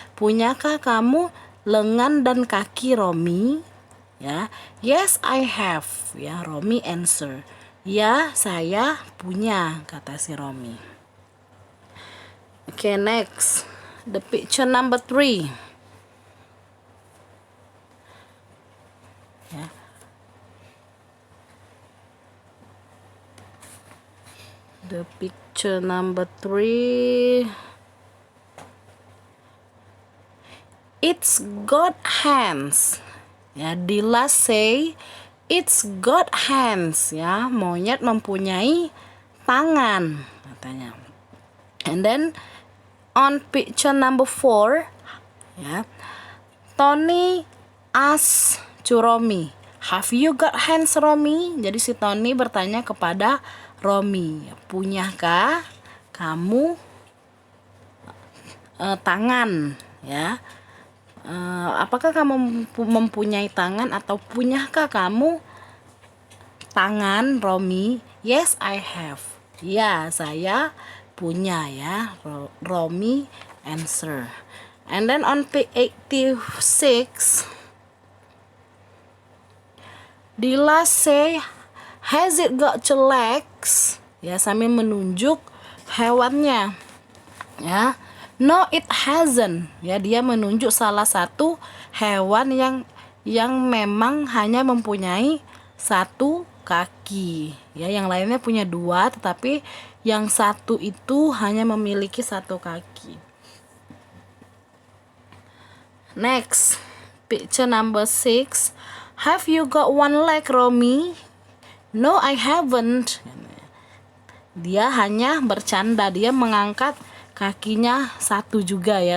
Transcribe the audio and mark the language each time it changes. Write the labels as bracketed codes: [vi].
[id] Punyakah kamu lengan dan kaki, Romy? Ya. [en] Yes, I have ya, Romy answer. [id] Ya, saya punya, kata si Romy. Okay, next. [en] The picture number 3 ya. The picture number 3 it's got hands. Ya, Dila say it's got hands. [id] Ya, monyet mempunyai tangan katanya. [en] And then on picture number 4, ya, Tony asks to Romy, have you got hands, Romy? [id] Jadi si Tony bertanya kepada Romy, punyakah kamu tangan? Ya, apakah kamu mempunyai tangan atau punyakah kamu tangan, Romy? [en] Yes, I have. [id] Ya, saya punya, ya. [en] Romy answer. And then on page 86, Dila say, has it got two legs? [id] Ya, sambil menunjuk hewannya. Ya, [en] no it hasn't. [id] Ya, dia menunjuk salah satu hewan yang memang hanya mempunyai satu kaki. Ya, yang lainnya punya dua, tetapi yang satu itu hanya memiliki satu kaki. [en] Next, picture number 6. Have you got one leg, Romy? No, I haven't. [id] Dia hanya bercanda, dia mengangkat kakinya satu juga, ya.